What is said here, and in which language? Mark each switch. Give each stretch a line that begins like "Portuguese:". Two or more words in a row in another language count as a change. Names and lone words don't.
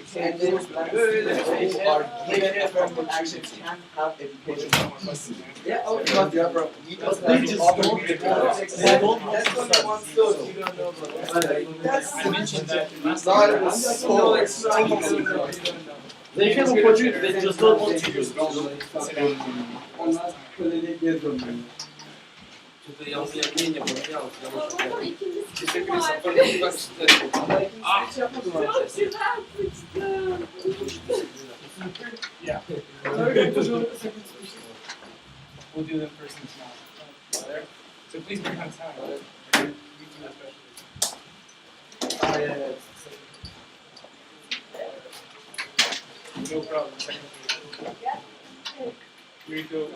English: people and those black people who are given affirmative action can't have education. Yeah, okay. Because they are from But they just don't want to. They don't want That's to only study. one story. You don't know about that. That's I mentioned that last not time. a No, it's not. You don't know. They have opportunity, they just don't want to use it.
Turkish: Onlar söyleyecek zorunda.
Russian: Что-то я уже мнение поменял, потому что
Turkish: Ama ikincisi Teşekkür kim var? ederim. Bak işte. Hiç yapmadım Çok arkadaşlar. güzel sıçtım.
English: Yeah.
Turkish: Öyle çocuğun sakın
English: We'll do them first and now. So please be on time. You do that special. Ah, yeah, yeah. No problem. Second page. Here you go.